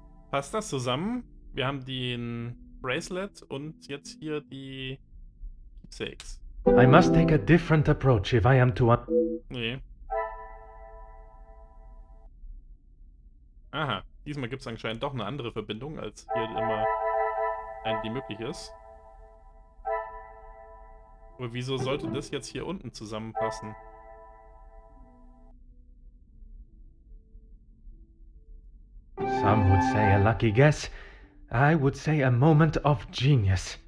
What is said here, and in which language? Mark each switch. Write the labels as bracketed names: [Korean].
[German] Passt das zusammen? Wir haben den Bracelet und jetzt hier die Keepsakes. [English] I must take a different approach if I am to... [German] Nee. Aha, diesmal gibt es anscheinend doch eine andere Verbindung, als hier immer die möglich ist. Aber wieso sollte das jetzt hier unten zusammenpassen? [English] Some would say a lucky guess. I would say a moment of genius.